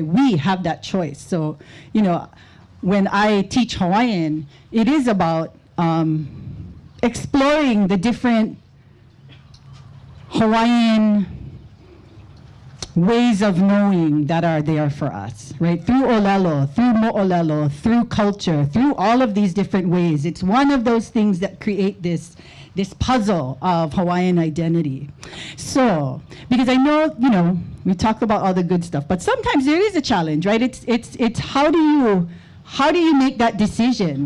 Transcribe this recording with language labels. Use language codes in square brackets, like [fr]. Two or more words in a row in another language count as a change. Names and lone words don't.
[en] We have that choice. So, when I teach Hawaiian, it is about exploring the different Hawaiian ways of knowing that are there for us, right? Through ʻŌlelo, through moʻolelo, through culture, through all of these different ways. It's one of those things that create this puzzle of Hawaiian identity. So, because I know, we talk about all the good stuff, but sometimes there is a challenge, right? It's how do you make that decision?